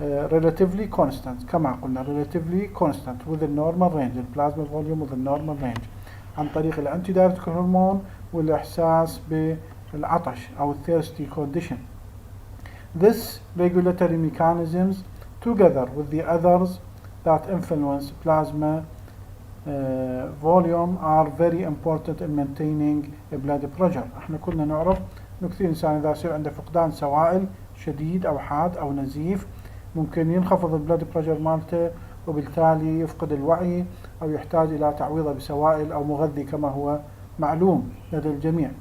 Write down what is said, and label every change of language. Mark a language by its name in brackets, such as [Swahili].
[English] relatively constant [Arabic] كما قلنا relatively constant [English] within normal range [Arabic] البلازما فوليوم within normal range عن طريق الانتي دايرتيك هرمون والاحساس بالعطش او [English] thirsty condition. This regulatory mechanisms together with the others that influence plasma volume are very important in maintaining blood pressure. [Arabic] احنا كلنا نعرف انه كثير انسان اذا يصير عنده فقدان سوائل شديد او حاد او نزيف ممكن ينخفض البلد بريشر مالته وبالتالي يفقد الوعي او يحتاج الى تعويضه بسوائل او مغذي كما هو معلوم لدى الجميع.